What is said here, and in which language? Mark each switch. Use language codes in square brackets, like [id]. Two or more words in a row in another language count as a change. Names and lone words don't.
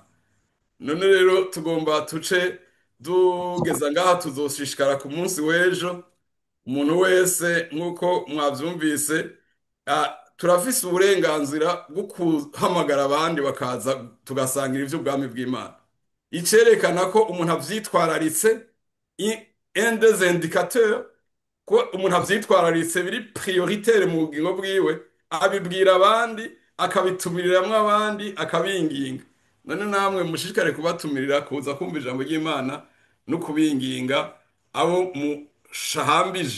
[rn] None rero tugomba tuce dugeza ngaha tuzoshishikara ku munsi w'ejo. Umuntu wese nk'uko mwabyumvise turafise uburenganzira bwo guhamagara abandi bakaza tugasangira iby'ubwami bw'Imana. Icerekana ko umuntu avyitwararitse [fr] un des indicateurs [rn] ko umuntu avyitwararitse biri prioritaire mu bugingo bwiwe, abibwira abandi, akabitumiriramo abandi, akabinginga. None namwe mushishikare kubatumirira kuza kumva ijambo ry'Imana no kubinginga abo mushahambije.